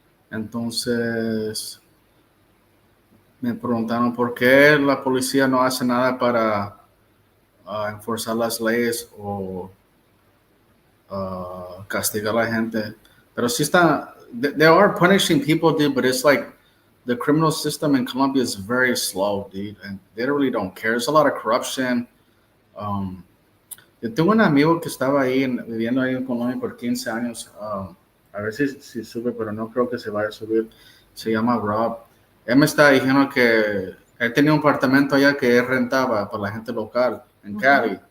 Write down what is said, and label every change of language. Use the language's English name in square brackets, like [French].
[Spanish] entonces me preguntaron por qué la policía no hace nada para enforzar las leyes o castigar a la gente. Pero sí está, [English] they are punishing people, dude, but it's like the criminal system in Colombia is very slow, dude, and they really don't care. There's a lot of corruption. [Spanish] Um, yo tengo un amigo que estaba ahí, viviendo ahí en Colombia por 15 años. A ver si sube, pero no creo que se vaya a subir. Se llama Rob. Él me está diciendo que él tenía un apartamento allá que él rentaba para la gente local en Cali.